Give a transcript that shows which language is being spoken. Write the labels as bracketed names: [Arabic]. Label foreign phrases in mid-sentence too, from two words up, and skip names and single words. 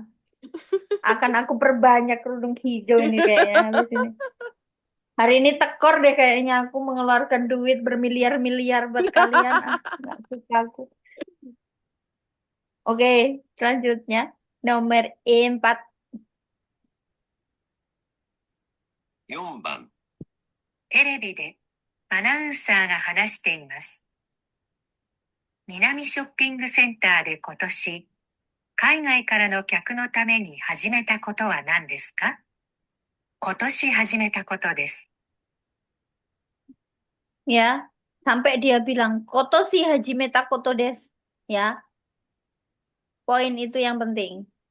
[Indonesian] Akan aku perbanyak kerudung hijau ini kayaknya habis ini. Hari ini tekor deh kayaknya aku mengeluarkan duit bermiliar-miliar buat kalian. Nggak suka aku. Oke, selanjutnya nomor 4. [Japanese] 4 番。テレビでアナウンサーが話しています。南ショッピングセンターで今年、海外からの客のために始めたことは何ですか？今年始めたことです。 [Indonesian] Ya, sampai dia bilang [Japanese] 今年 始めた こと です. [Indonesian] Ya, poin itu yang penting.